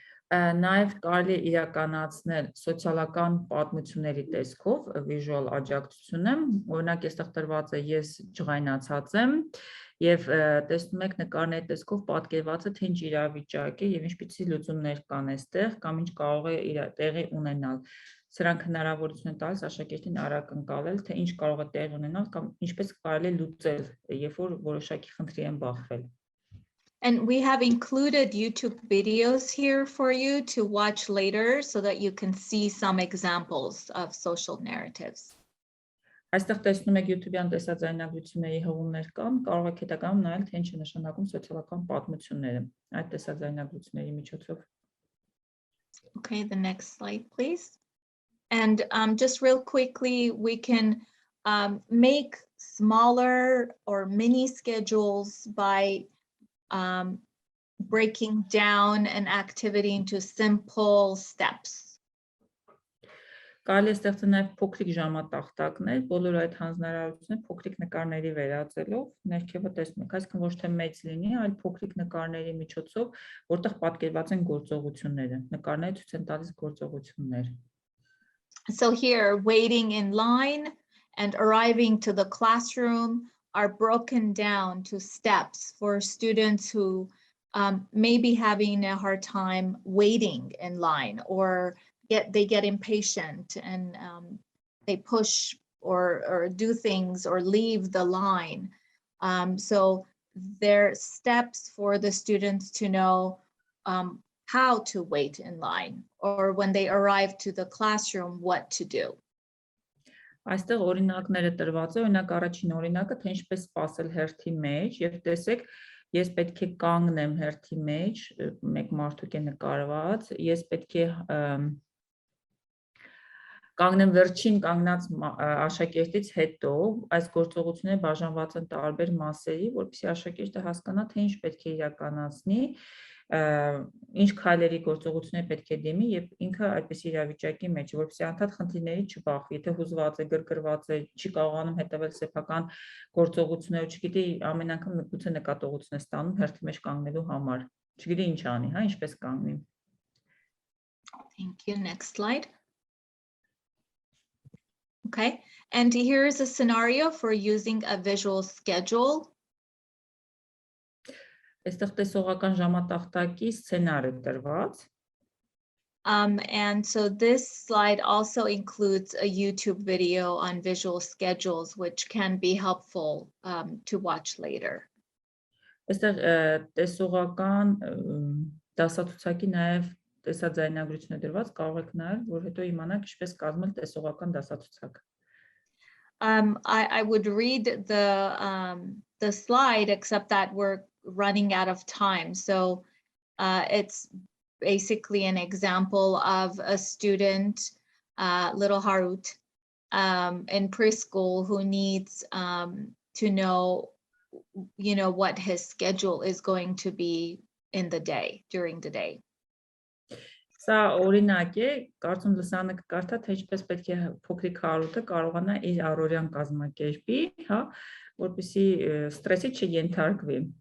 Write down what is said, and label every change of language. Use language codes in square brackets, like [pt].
[hy] Նաև կարելի է իրականացնել սոցիալական պատմությունների տեսքով visual աջակցությունը, օրինակ այստեղ տրված է ես ջղայնացած եմ եւ տեսնում եք նկարների տեսքով պատկերված է թե ինչ իրավիճակ է եւ ինչպիսի լուծումներ կան այստեղ կամ ինչ կարող է տեղի ունենալ։ Սրանք հնարավորություն են տալիս աշակերտին արագ ընկալել, թե ինչ կարող է տեղի ունենալ կամ ինչպես կարելի է լուծել, երբ որ որոշակի խնդրի են բախվել։ [en] And we have included YouTube videos here for you to watch later so that you can see some examples of social narratives. [hy] Այստեղ տեսնում եք YouTube-յան տեսաձայնագրությունների հղումներ կան, կարող եք հետագայում նայել, թե ինչ է նշանակում սոցիալական պատմությունները այդ տեսաձայնագրությունների միջոցով։ [en] Okay, the next slide, please. And just real quickly, we can make smaller or mini schedules by breaking down an activity into simple steps. [hy] Կարելի է ստեղծել նաև փոքրիկ ժամատախտակներ, բոլոր այդ հանձնարարությունները փոքրիկ նկարների վերածելով, ներքևը տեսնում եք, այսինքն ոչ թե մեծ լինի, այլ փոքրիկ նկարների միջոցով, որտեղ պատկերված են գործողությունները, նկարները ցույց են տալիս գործողություններ։ [en] So here, waiting in line and arriving to the classroom are broken down to steps for students who may be having a hard time waiting in line, or they get impatient and they push or do things or leave the line. So there are steps for the students to know how to wait in line, or when they arrive to the classroom, what to do. [hy] Այստեղ օրինակները տրված է, օրինակ առաջին օրինակը, թե ինչպես սպասել հերթի մեջ, եւ տեսեք, ես պետք է կանգնեմ հերթի մեջ, մեկ մարդուկ է նկարված, ես պետք է կանգնեմ վերջին կանգնած աշակերտից հետո, այս գործողությունները բաժանված են տարբեր մասերի, որպեսզի աշակերտը հասկանա, թե ինչ պետք է իրականացնի, ինչ քայլերի գործողություններ պետք է դիմի եւ ինքը այդպես իրավիճակի մեջ, որպեսզի անդադ խնդիրների չբախվի, եթե հուզված է, գրգռված է, չի կարողանում հետևել սեփական գործողությունները, չգիտի ամեն անգամ գուցե նկատողություն է ստանում հերթի մեջ կանգնելու համար, չգիտի ինչ անի, հա, ինչպես կանգնի։ [en] Thank you. Next slide. Okay, and here is a scenario for using a visual schedule. [hy] Այստեղ տեսողական ժամատախտակի սցենար է տրված։ [en] And so this slide also includes a YouTube video on visual schedules, which can be helpful to watch later. [hy] Այստեղ տեսողական դասացուցակի նաև տեսաձայնագրություն է դրված, կարող եք նայել, որ հետո իմանաք ինչպես կազմել տեսողական դասացուցակ։ [en] I would read the slide, except that we're running out of time. So it's basically an example of a student, little Harut, in preschool who needs to know, what his schedule is going to be in the day, during the day. [hy] Սա օրինակ է, կարծում լսանը կկարդա, թե ինչպես պետք է փոքրիկ Հարութը կարողանա իր առօրյան կազմակերպի, հա, որպեսզի ստրեսի չենթարկվի։